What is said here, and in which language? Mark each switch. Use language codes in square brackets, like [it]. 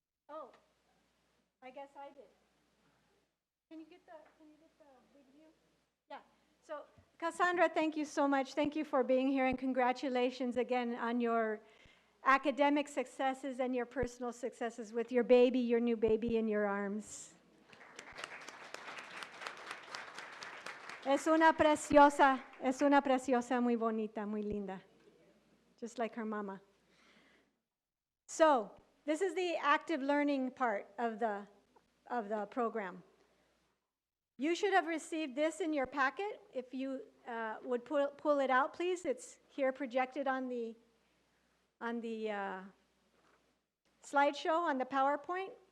[en] Oh, I guess I did. Can you get the big view? Yeah. So, Cassandra, thank you so much. Thank you for being here, and congratulations again on your academic successes and your personal successes with your baby, your new baby in your arms. [es] Es una preciosa, muy bonita, muy linda, [en] just like her mama. So, this is the active learning part of the program. You should have received this in your packet. If you would pull it out, please. It's here projected on the slideshow, on the PowerPoint.